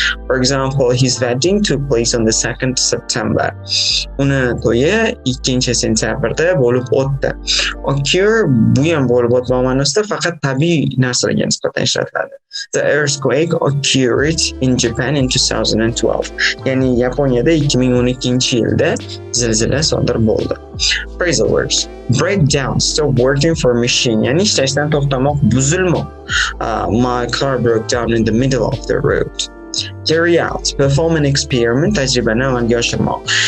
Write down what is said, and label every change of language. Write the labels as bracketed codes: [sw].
[en] For example, his wedding took place on the 2nd September. [uz] Uni to'yi 2-sentyabrda bo'lib o'tdi. Occur bu ham bo'lib o'tmoq ma'nosida faqat tabiiy narsalarga nisbatan ishlatiladi. [en] The earthquake occurred in Japan in 2012. [uz] Ya'ni Yaponiyada 2012-yilda zilzila sodir bo'ldi. [en] Phrasal verbs. Break down, stop working for a machine. [uz] Yani ishlashdan to'xtamoq, buzilmoq. [en] My car broke down in the middle of the road. Carry out, perform an experiment, [uz] tajribani amalga oshirmoq.